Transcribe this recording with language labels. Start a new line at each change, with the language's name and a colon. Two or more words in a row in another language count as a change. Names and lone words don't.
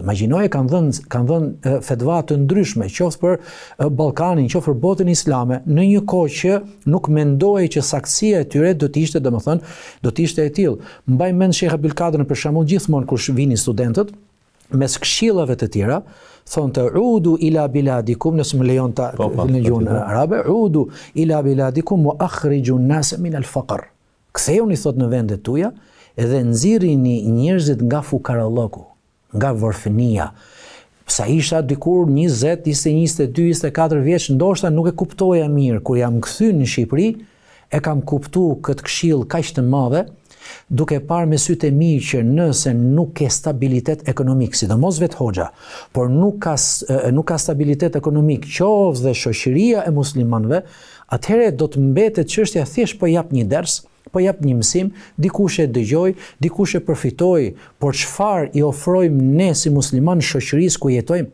Albanian: Imagjinoje kanë dhënë fetva të ndryshme, qoftë për Ballkanin, qoftë për botën islame, në një kohë që nuk mendohej që saktësia e tyre do të ishte, domethënë, do të ishte e tillë. Mbaj mend Sheikh Abdul Kadrin për shembull gjithmonë kur vinin studentët mes këshillave të tjera, thonë
Arabic: عودوا إلى بلادكم,
Albanian: nëse më lejon ta në gjuhën arabe,
Arabic: عودوا إلى بلادكم وأخرجوا الناس من الفقر.
Albanian: Ktheuni thot në vendet tuaja edhe nxirrini njerëzit nga fukarallëku, nga varfënia. Sa isha dikur 20, 21, 22, 24 vjeç, ndoshta nuk e kuptoja mirë. Kur jam kthyer në Shqipëri, e kam kuptuar këtë këshill kaq të madhe, duke parë me sytë e mi që nëse nuk ke stabilitet ekonomik, sidomos vetë hoxha, por nuk ka stabilitet ekonomik, qoftë dhe shoqëria e muslimanëve, atëherë do të mbetet çështja thjesht po jap një ders, po jap një mësim, dikush e dëgjoj, dikush e përfitoj, por çfarë i ofrojmë ne si musliman shoqërisë ku jetojmë?